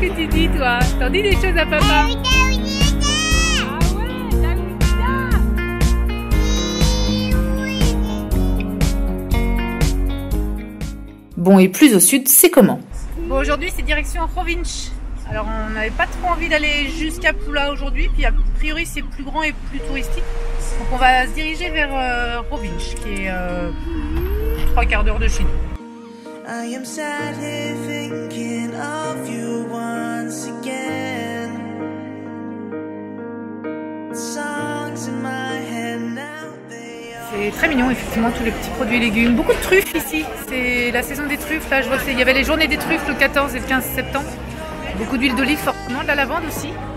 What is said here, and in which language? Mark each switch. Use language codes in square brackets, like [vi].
[fr] Dis toi, t'en dis des choses à papa. Ah ouais, bon, et plus au sud, c'est comment? Bon, aujourd'hui, c'est direction Rovinj. Alors, on n'avait pas trop envie d'aller jusqu'à Pula aujourd'hui, puis a priori, c'est plus grand et plus touristique. Donc, on va se diriger vers Rovinj, qui est 3 quarts d'heure de chez nous. [en] I am sat here thinking of you once again. Songs in my head now they are... [fr] C'est très mignon, effectivement, tous les petits produits et légumes. Beaucoup de truffes ici. C'est la saison des truffes. Là, je vois qu'il y avait les journées des truffes le 14 et le 15 septembre. Beaucoup d'huile d'olive, forcément, de la lavande aussi.